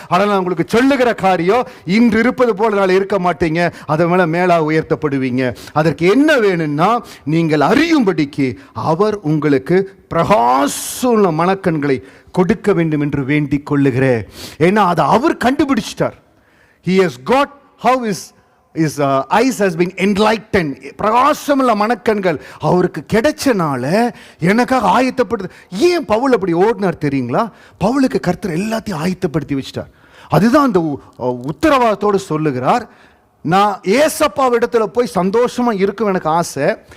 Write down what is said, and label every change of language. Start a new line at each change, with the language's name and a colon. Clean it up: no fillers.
Tamil: ஆனால் நான் உங்களுக்கு சொல்லுகிற காரியம், இன்று இருப்பது போல நாளை இருக்க மாட்டீங்க. அதை மேலா உயர்த்தப்படுவீங்க. அதற்கு என்ன வேணும்னா, நீங்கள் அறியும்படிக்கு அவர் உங்களுக்கு பிரகாசமுள்ள மனக்கண்களை கொடுக்க வேண்டும் என்று வேண்டிக் கொள்ளுகிறேன். ஏன்னா அதை அவர் கண்டுபிடிச்சிட்டார்.
English: He has got how his eyes has been enlightened.
Tamil: பிரகாசமுள்ள மனக்கண்கள் அவருக்கு கிடைச்சனால எனக்காக ஆயத்தப்படுது. ஏன் பவுல் அப்படி ஓடினார் தெரியுங்களா? பவுலுக்கு கர்த்தர் எல்லாத்தையும் ஆயத்தப்படுத்தி வச்சிட்டார். அதுதான் அந்த உத்தரவாதத்தோடு சொல்லுகிறார், நான் ஏசப்பாவிடத்துல போய் சந்தோஷமா இருக்கும் எனக்கு ஆசை.